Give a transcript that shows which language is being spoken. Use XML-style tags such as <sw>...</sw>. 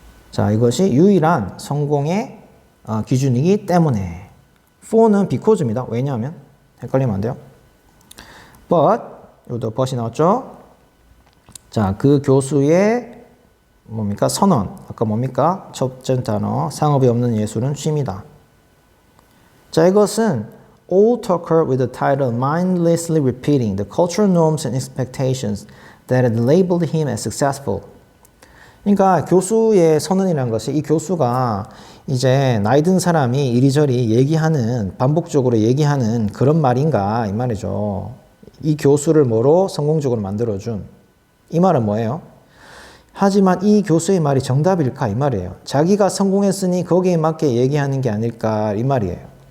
<ko>자, 이것이 유일한 성공의 기준이기 때문에 for는 because입니다. 왜냐하면 헷갈리면 안 돼요. but 여기도 but이 나왔죠. 자, 그 교수의 뭡니까? 선언. 아까 뭡니까? 첫 번째 단어. 상업이 없는 예술은 취미다.</ko> <en>자, 이것은 old talker with the title mindlessly repeating the cultural norms and expectations that had labeled him as successful.</en> <ko>그러니까 교수의 선언이라는 것이 이 교수가 이제 나이 든 사람이 이리저리 반복적으로 얘기하는 그런 말인가 이 말이죠. 이 교수를 뭐로 성공적으로 만들어준. 이 말은 뭐예요? 하지만 이 교수의 말이 정답일까 이 말이에요. 자기가 성공했으니 거기에 맞게 얘기하는 게 아닐까 이 말이에요.</ko>